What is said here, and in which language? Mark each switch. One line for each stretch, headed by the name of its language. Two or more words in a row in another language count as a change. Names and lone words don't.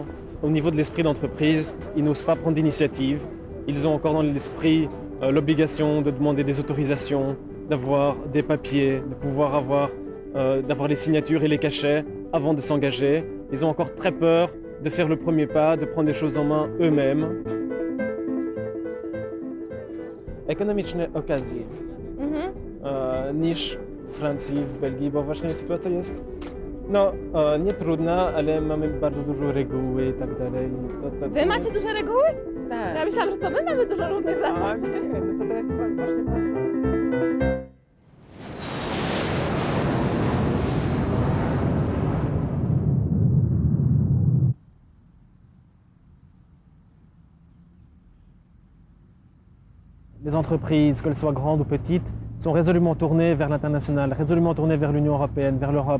French: Au niveau de l'esprit d'entreprise, ils n'osent pas prendre d'initiative. Ils ont encore dans l'esprit l'obligation de demander des autorisations, d'avoir des papiers, de pouvoir d'avoir les signatures et les cachets avant de s'engager. Ils ont encore très peur de faire le premier pas, de prendre les choses en main eux-mêmes.
Polish: Ekonomiczne okazje niż w Francji, w Belgii, bo właśnie sytuacja jest nie trudna, ale mamy bardzo dużo reguły i tak dalej. Wy macie duże reguły? Tak. Ja myślałam, że to my mamy dużo różnych zasad. Nie, no to jest właśnie bardzo.
French: Les entreprises, qu'elles soient grandes ou petites, sont résolument tournées vers l'international, résolument tournées vers l'Union européenne, vers l'Europe.